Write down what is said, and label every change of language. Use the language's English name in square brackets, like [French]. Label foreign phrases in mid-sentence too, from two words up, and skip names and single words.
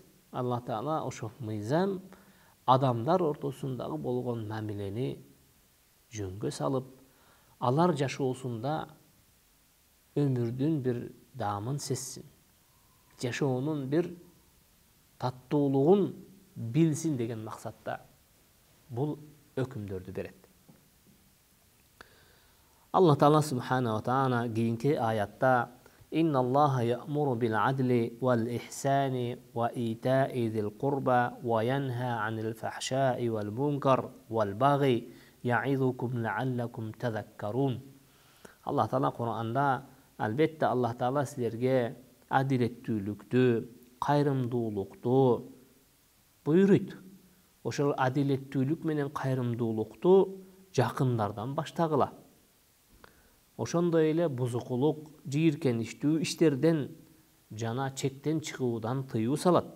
[Kyrgyz] Аллах Таала ошол мыйзам адамдар ортосундагы болгон мамилени жөнгө салып, алар жашоосунда өмүрдүн бир даамын сезсин, жашоонун бир таттуулугун билсин деген максатта бул өкүмдөрдү берет. Аллах Таала [Arabic] سبحانه وتعالى [Kyrgyz] кийинки аятта: [Arabic] «إن الله يأمر بالعدل والإحسان وإيتاء ذي القربى وينهى عن الفحشاء والمنكر والبغي يعظكم لعلكم تذكرون». [Kyrgyz] Аллах Таала Кур'анда: албетте Аллах Таала силерге адилеттүүлүктү, кайрымдуулукту буйруйт. Ошол адилеттүүлүк менен кайрымдуулукту жакындардан баштагыла. Ошондой эле бузукулук, жийиркеничтүү иштерден жана чектен чыгуудан тыюу салат.